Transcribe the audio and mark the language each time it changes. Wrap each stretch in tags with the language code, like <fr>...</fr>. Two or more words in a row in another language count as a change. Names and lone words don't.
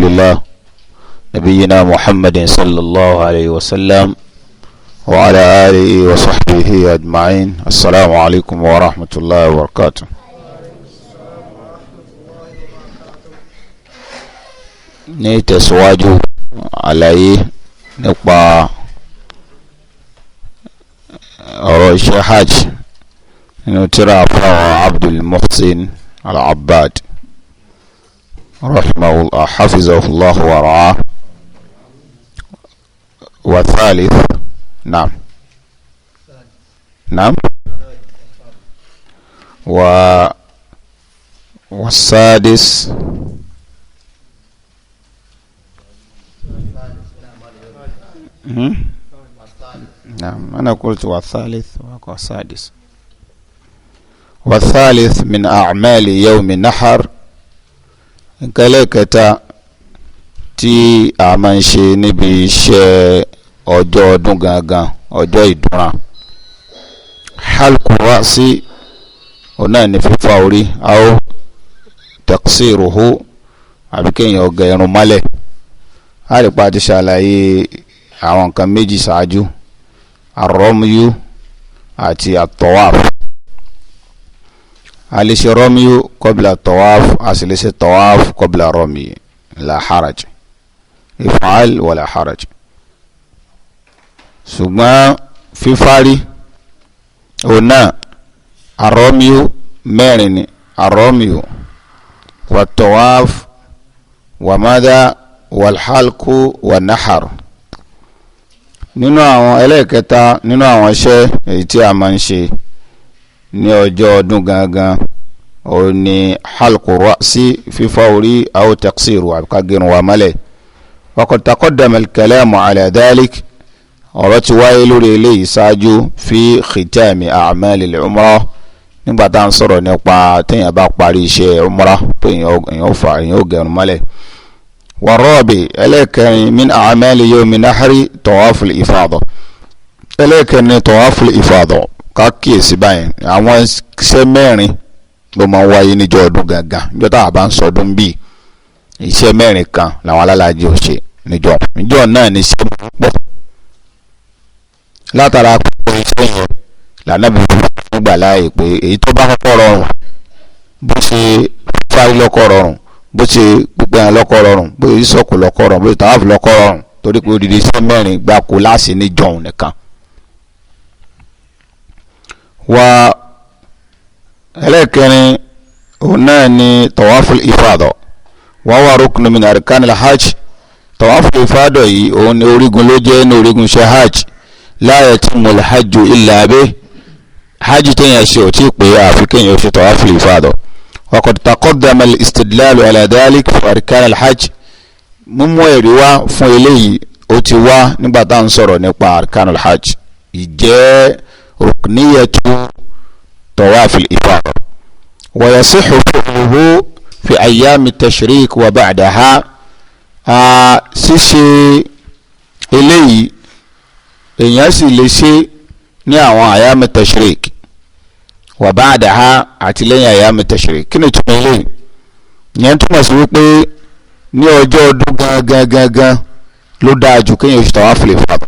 <ar>الله نبينا محمد صلى الله عليه وسلم وعلى آله وصحبه أجمعين. السلام عليكم ورحمة الله وبركاته.</ar> <yo>ní ìtẹ̀síwájú àlàyé nípa ọ̀rọ̀ iṣẹ́ hajj nínú tírà fáwọn Abdul Muhsin Al-Abbad</yo> <ar>رحمه الله حفظه الله ورعاه. والثالث نعم والسادس نعم أنا قلت والثالث والسادس. والثالث من أعمال يوم النحر كلكتا tí a máa ń ṣe níbi iṣẹ́ ọjọ́ ọdún gangan ọjọ́ ìdúnra. حلق رأس</ar> <yo>ọ̀nà ní fífá orí</yo> <ar>أو تقصيره</ar> <yo>àbí kéèyàn ọ̀gá irun mọ́lẹ̀. a lè pa ti ṣàlàyé àwọn nǹkan méjì ṣáájú ar-ramyu àti at-tawaf. a lè ṣe</yo> <ar>رمي قبل الطواف</ar> <yo>a sì lè ṣe</yo> <ar>طواف قبل رمي لا حرج افعل ولا حرج.</ar> <yo>ṣùgbọ́n fífárí ọ̀nà</yo> <ar>ar-ramyu</ar> <yo>mẹ́rin ni</yo> <ar>الرمي والطواف وماذا والحلق والنحر.</ar> <yo>nínú àwọn ẹlẹ́ẹ̀kẹta nínú àwọn iṣẹ́ èyí tí a máa ń ṣe ní ọjọ́ ọdún gangan ó ní</yo> <ar>حلق رأس</ar> <yo>fífá orí</yo> <ar>أو تقصير</ar> <yo>àbíkágẹrun wa mọ́lẹ̀.</yo> <ar>وقد تقدم الكلام على ذلك</ar> <yo>ọ̀rọ̀ ti wáyé lórí eléyìí ṣáájú</yo> <ar>في ختام أعمال العمرة</ar> <yo>nígbà tá à ń sọ̀rọ̀ nípa téèyàn bá parí iṣẹ́ umrah pé èèyàn ó gẹrun mọ́lẹ̀. والرابع ẹlẹ́ẹ̀kẹrin</yo> <ar>من أعمال يوم النحر طواف الإفاضة</ar> <yo>ẹlẹ́ẹ̀kẹrin</yo> <ar>طواف الإفاضة</ar> <yo>ká kíyèsí báyìí àwọn iṣẹ́ mẹ́rin ló máa ń wáyé níjọ́ ọdún gangan níjọ́ tá a bá ń sọdún bíi iṣẹ́ mẹ́rin kan làwọn alálàájì ò ṣe níjọ́ náà ní iṣẹ́ púpọ̀ látara púpọ̀ iṣẹ́ yẹn lànà bí wọ́n gbà láàyè pé èyí tó bá kọ́kọ́ rọrùn bó ṣe fárí lọ́kọ́ rọrùn bó ṣe pípẹ́ yẹn lọ́kọ́ rọrùn bó ṣe sọ̀kù lọ́kọ́ rọrùn bó ṣe tàwáfù lọ́kọ́ rọrùn torí pé odidi iṣẹ́ mẹ́rin gbáko láṣẹ níjọ́ òun nìkan.</yo> <ar>wa</ar> <yo>ẹlẹ́ẹ̀kẹrin òun náà ni</yo> <ar>طواف الإفاضة وهو ركن من أركان الحج. طواف الإفاضة</ar> <yo>yìí òun ni orígun ló jẹ́ ní orígun iṣẹ́ hajj.</yo> <ar>لا يتم الحج إلا به</ar> <yo>hajj téèyàn ṣe ò tí ì pé àfi kéèyàn ṣe</yo> <ar>طواف الإفاضة. وقد تقدم الاستدلال على ذلك في أركان الحج.</ar> <yo>mímú ẹ̀rí wá fún eléyìí ó ti wá nígbà tá à ń sọ̀rọ̀ nípa</yo> <ar>أركان الحج</ar> <yo>ìjẹ́</yo> <ar>ركنية طواف الإفاضة. ويصح فعله في أيام التشريق وبعدها.</ar> <yo>ṣíṣe eléyìí èèyàn sì lè ṣe ní àwọn</yo> <ar>أيام التشريق وبعدها</ar> <yo>àti lẹ́yìn</yo> <ar>أيام التشريق.</ar> <yo>kí ni túmọ̀ eléyìí? ìyẹn túmọ̀ sí wípé ní ọjọ́ ọdún gangan ló dáa jù kéèyàn ṣe</yo> <ar>طواف الإفاضة.</ar>